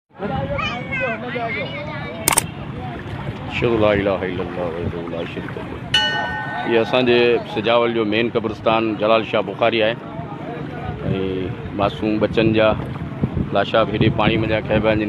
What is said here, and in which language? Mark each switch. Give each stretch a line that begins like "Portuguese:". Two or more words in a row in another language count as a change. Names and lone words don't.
Arabic: لا إله إلا الله وحده لا شريك له.
Sindhi: ये असांजे सिजावल जो मेन क़ब्रिस्तान जलाल शाह बुखारी है। मासूम बच्चन जा लाशा हेॾे पाणी में जा खैबा आहिनि।